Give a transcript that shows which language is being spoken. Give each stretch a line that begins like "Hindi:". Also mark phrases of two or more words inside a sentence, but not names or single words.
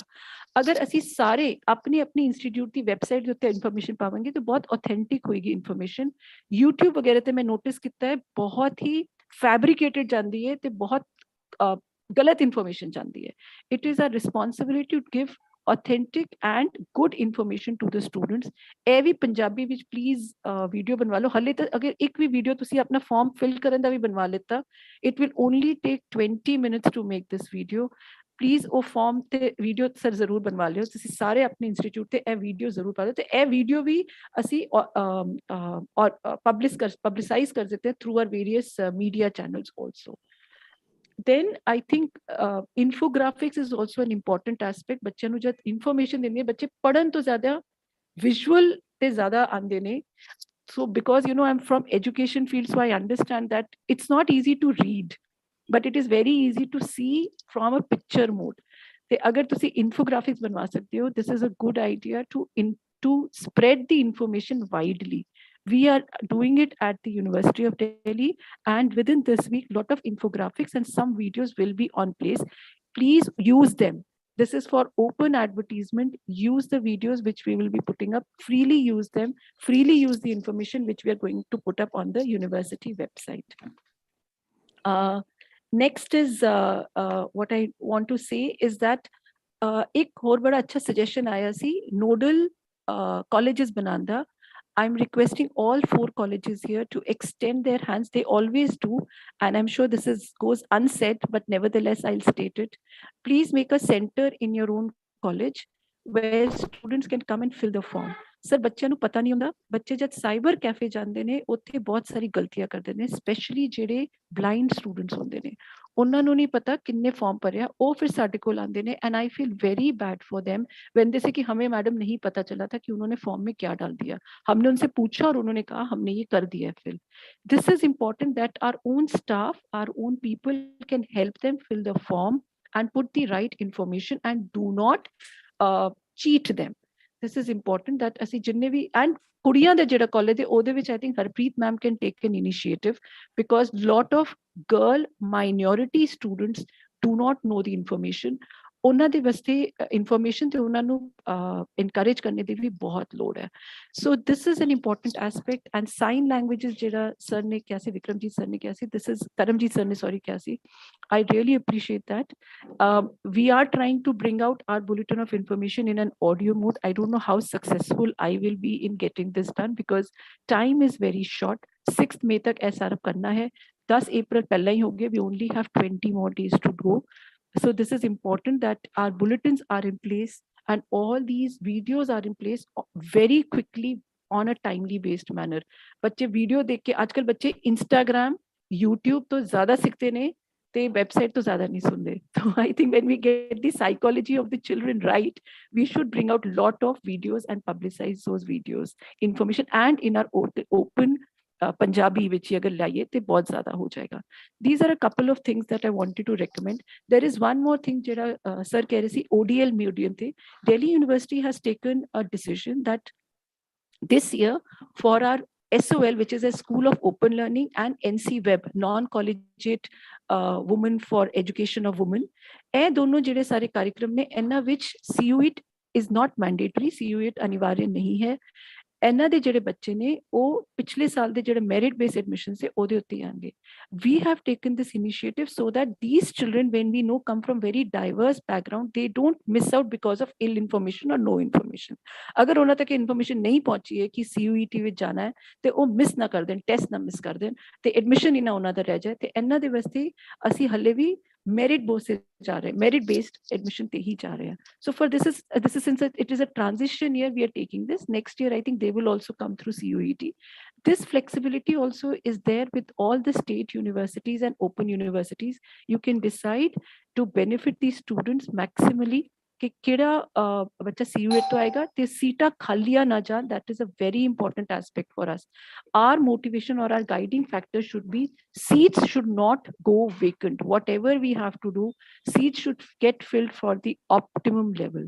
Punjabi: ਅਗਰ ਅਸੀਂ ਸਾਰੇ ਆਪਣੀ ਇੰਸਟੀਟਿਊਟ ਦੀ ਵੈਬਸਾਈਟ ਦੇ ਉੱਤੇ ਇਨਫੋਰਮੇਸ਼ਨ ਪਾਵਾਂਗੇ ਤਾਂ ਬਹੁਤ ਆਥੈਂਟਿਕ ਹੋਏਗੀ ਇਨਫੋਰਮੇਸ਼ਨ। YouTube ਵਗੈਰਾ ਤੇ ਮੈਂ ਨੋਟਿਸ ਕੀਤਾ ਹੈ ਬਹੁਤ ਹੀ ਫੈਬਰਿਕੇਟਡ ਜਾਂਦੀ ਹੈ ਤੇ ਬਹੁਤ ਗਲਤ ਇਨਫੋਰਮੇਸ਼ਨ ਜਾਂਦੀ ਹੈ।
English: It is our responsibility to give authentic and good information to the students.
Punjabi: ਇਹ ਵੀ ਪੰਜਾਬੀ ਵਿੱਚ ਪਲੀਜ਼ ਵੀਡੀਓ ਬਣਵਾ ਲਓ। ਹਲੇ ਤਾਂ ਅਗਰ ਇੱਕ ਵੀ ਵੀਡੀਓ ਤੁਸੀਂ ਆਪਣਾ ਫਾਰਮ ਫਿਲ ਕਰਨ ਦਾ ਵੀ ਬਣਵਾ ਲਿੱਤਾ,
English: it will only take 20 minutes to make this video.
Punjabi: ਪਲੀਜ਼ ਉਹ ਫਾਰਮ ਤੇ ਵੀਡੀਓ ਸਰ ਜ਼ਰੂਰ ਬਣਵਾ ਲਿਓ। ਤੁਸੀਂ ਸਾਰੇ ਆਪਣੇ ਇੰਸਟੀਚਿਊਟ ਤੇ ਇਹ ਵੀਡੀਓ ਜ਼ਰੂਰ ਪਾ ਦਿਓ ਤੇ ਇਹ ਵੀਡੀਓ ਵੀ ਅਸੀਂ ਪਬਲਿਸਾਈਜ਼ ਕਰ ਦਿੱਤੇ
English: through our various media channels also. Then I think infographics is also an important aspect.
Punjabi: ਬੱਚਿਆਂ ਨੂੰ ਜਦ ਇਨਫੋਰਮੇਸ਼ਨ ਦਿੰਦੇ, ਬੱਚੇ ਪੜ੍ਹਨ ਤੋਂ ਜ਼ਿਆਦਾ ਵਿਜ਼ੂਅਲ ਤੇ ਜ਼ਿਆਦਾ ਆਉਂਦੇ ਨੇ।
English: So because I'm from education field, so I understand that it's not easy to read, but it is very easy to see from a picture mode.
Punjabi: ਤੇ ਅਗਰ ਤੁਸੀਂ infographics ਬਣਵਾ ਸਕਦੇ ਹੋ,
English: this is a good idea to spread the information widely. We are doing it at the University of Delhi, and within this week, lot of infographics and some videos will be on place. Please use them. This is for open advertisement. Use the videos which we will be putting up. Freely use them. Freely use the information which we are going to put up on the university website. Next is what I want to say is that
Punjabi: ਇੱਕ ਔਰ ਬੜਾ ਅੱਛਾ suggestion ਆਇਆ ਸੀ
English: nodal colleges
Punjabi: ਬਣਾਨੇ ਦਾ।
English: I'm requesting all 4 colleges here to extend their hands. They always do, and I'm sure this goes unsaid, but nevertheless I'll state it. Please make a center in your own college where students can come and fill the form. Sir,
Punjabi: ਬੱਚਿਆਂ ਨੂੰ ਪਤਾ ਨਹੀਂ ਹੁੰਦਾ, ਬੱਚੇ ਜਦ
English: cyber cafe
Punjabi: ਜਾਂਦੇ ਨੇ ਉੱਥੇ ਬਹੁਤ ਸਾਰੀ ਗਲਤੀਆਂ ਕਰਦੇ ਨੇ, ਸਪੈਸ਼ਲੀ ਜਿਹੜੇ
English: blind students
Punjabi: ਹੁੰਦੇ ਨੇ, ਉਹਨਾਂ ਨੂੰ ਨਹੀਂ ਪਤਾ ਕਿੰਨੇ ਫਾਰਮ ਭਰਿਆ, ਉਹ ਫਿਰ ਸਾਡੇ ਕੋਲ ਆਉਂਦੇ ਨੇ,
English: and I feel very bad for them when they say
Hindi: कि हमें मैडम नहीं पता चला था कि उन्होंने फॉर्म में क्या डाल दिया, हमने उनसे पूछा और उन्होंने कहा हमने ये कर दिया है फिल.
English: This is important that our own staff, our own people can help them fill the form and put the right information and do not cheat them. This is important that
Punjabi: ਅਸੀਂ ਜਿੰਨੇ ਵੀ,
English: and
Punjabi: ਕੁੜੀਆਂ ਦਾ ਜਿਹੜਾ ਕਾਲਜ ਦੇ ਉਹਦੇ ਵਿੱਚ
English: I think ਹਰਪ੍ਰੀਤ ਮੈਮ can take an initiative, because lot of girl minority students do not know the information.
Punjabi: ਉਹਨਾਂ ਦੇ ਵਾਸਤੇ ਇਨਫੋਰਮੇਸ਼ਨ ਤੇ ਉਹਨਾਂ ਨੂੰ ਇਨਕਰੇਜ ਕਰਨੇ ਦੀ ਵੀ ਬਹੁਤ ਲੋੜ ਹੈ.
English: So this is an important aspect. And sign languages
Punjabi: ਜਿਹੜਾ ਸਰ ਨੇ ਕਿਹਾ ਸੀ, ਵਿਕਰਮਜੀਤ ਸਰ ਨੇ ਕਿਹਾ ਸੀ,
English: this is
Punjabi: ਕਰਮਜੀਤ ਸਰ ਨੇ ਸੌਰੀ ਕਿਹਾ ਸੀ,
English: I really appreciate that. We are trying to bring out our bulletin of information in an audio mode. I don't know how successful I will be in getting this done because time is very short.
Hindi: 6th May तक SRF करना है, 10 April पहले ही हो गया.
English: We only have 20 more days to go. So this is important that our bulletins are in place and all these videos are in place very quickly on a timely based manner.
Punjabi: ਬੱਚੇ ਵੀਡੀਓ ਦੇਖ ਕੇ, ਆਜਕਲ ਬੱਚੇ Instagram, YouTube ਤੋਂ ਜ਼ਿਆਦਾ ਸਿੱਖਦੇ ਨੇ, ਤੇ website ਤੋਂ ਜ਼ਿਆਦਾ ਨਹੀਂ ਸੁਣਦੇ.
English: So I think when we get the psychology of the children right, we should bring out lot of videos and publicize those videos, information, and in our open
Punjabi: ਪੰਜਾਬੀ ਵਿੱਚ ਅਗਰ ਲਾਈਏ ਤਾਂ ਬਹੁਤ ਜ਼ਿਆਦਾ ਹੋ ਜਾਏਗਾ.
English: These are a couple of things that I wanted to recommend. There is one more thing
Punjabi: ਜਿਹੜਾ ਸਰ ਕਹਿ ਰਹੇ ਸੀ
English: ODL medium
Punjabi: ਤੇ.
English: Delhi University has taken a decision that this year for our SOL, which is a School of Open Learning, and NC Web, non-collegiate women for education of women,
Punjabi: ਇਹ ਦੋਨੋਂ ਜਿਹੜੇ ਸਾਰੇ कार्यक्रम ने, ਇਹਨਾਂ ਵਿੱਚ
English: CUET is not mandatory,
Hindi: CUET अनिवार्य नहीं है.
Punjabi: ਇਹਨਾਂ ਦੇ ਜਿਹੜੇ ਬੱਚੇ ਨੇ ਉਹ ਪਿਛਲੇ ਸਾਲ ਦੇ ਜਿਹੜੇ
English: merit base admission
Punjabi: ਸੇ ਉਹਦੇ ਉੱਤੇ ਆਣਗੇ.
English: We have taken this initiative so that these children, when we know come from very diverse background, they don't miss out because of ill information or no information.
Punjabi: ਅਗਰ ਉਹਨਾਂ ਤੱਕ ਇਨਫੋਰਮੇਸ਼ਨ ਨਹੀਂ ਪਹੁੰਚੀ ਹੈ ਕਿ CUET ਵਿੱਚ ਜਾਣਾ ਹੈ ਤੇ ਉਹ ਮਿਸ ਨਾ ਕਰ ਦੇਣ, ਟੈਸਟ ਨਾ ਮਿਸ ਕਰ ਦੇਣ ਤੇ ਐਡਮਿਸ਼ਨ ਹੀ ਨਾ ਉਹਨਾਂ ਦਾ ਰਹਿ ਜਾਏ. ਤੇ ਇਹਨਾਂ ਦੇ ਵਾਸਤੇ ਅਸੀਂ ਹੱਲੇ ਵੀ
English: merit based admission
Punjabi: ਤੇ ਹੀ ਜਾ ਰਹੇ ਹੈਂ.
English: So for this is since it is a transition year, we are taking this. Next year I think they will also come through CUET. This flexibility also is there with all the state universities and open universities. You can decide to benefit these students maximally
Punjabi: ਕਿ ਕਿਹੜਾ ਬੱਚਾ CUET ਤੋਂ ਆਏਗਾ ਤੇ ਸੀਟਾਂ ਖਾਲੀਆਂ ਨਾ ਜਾਣ.
English: That is a very important aspect for us. Our motivation or our guiding factor should be seats should not go vacant. Whatever we have to do, seats should get filled for the optimum level.